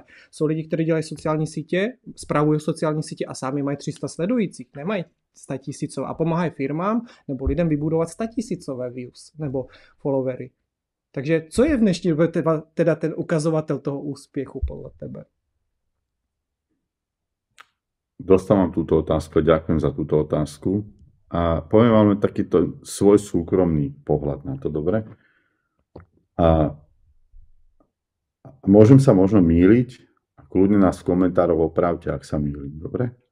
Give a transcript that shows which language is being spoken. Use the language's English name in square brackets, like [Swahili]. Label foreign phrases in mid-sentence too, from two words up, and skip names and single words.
[Czech] Jsou lidi, kteří dělají sociální sítě, spravují sociální sítě a sami mají 300 sledujících, nemají 100 000 a pomáhají firmám nebo lidem vybudovat 100 000 views nebo followery. Takže co je v dnešní době teda ten ukazovatel toho úspěchu podle tebe? [Slovak] Dostávam túto otázku, ďakujem za túto otázku a poviem vám takýto svoj súkromný pohľad na to, dobre? A môžem sa možno mýliť a kľudne nás v komentároch opravte, ak sa mýlim, dobre?